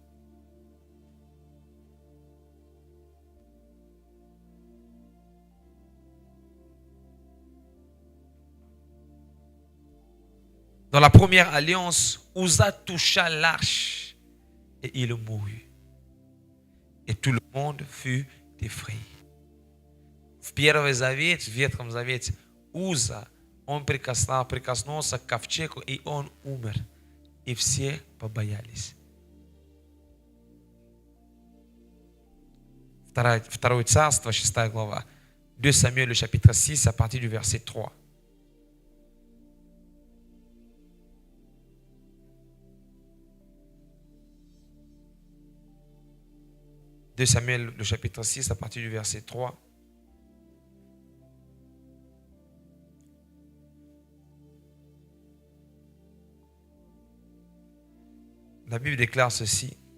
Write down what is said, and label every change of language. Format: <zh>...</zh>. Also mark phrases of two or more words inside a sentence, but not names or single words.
<fr>Dans la première alliance, Uza toucha l'arche et il mourut. Et tout le monde fut effrayé.</fr> <ru>В Первый Завет, в Ветхом Завете, Уза, он прикоснулся к ковчегу, и он умер. И все побоялись. Второе Царство, 6 глава.</ru> <fr>2 Samuel, le chapitre 6, à partir du verset 3. De Samuel, le chapitre 6, à partir du verset 3. La Bible déclare ceci.</fr>